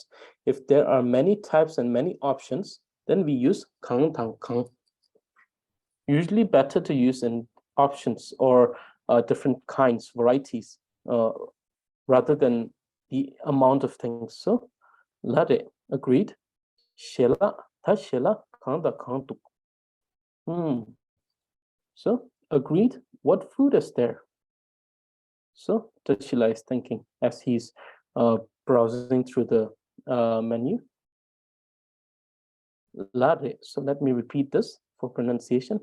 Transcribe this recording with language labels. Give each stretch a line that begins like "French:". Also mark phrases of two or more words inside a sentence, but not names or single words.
English: If there are many types and many options, then we use kang. Usually better to use in options or different kinds, varieties, rather than the amount of things. So, lare, agreed.
Dzongkha: Shela, ta shela, kanda kantuk.
English: So, agreed. What food is there? So, Tashila is thinking as he's browsing through the menu. Lare. So, let me repeat this for pronunciation.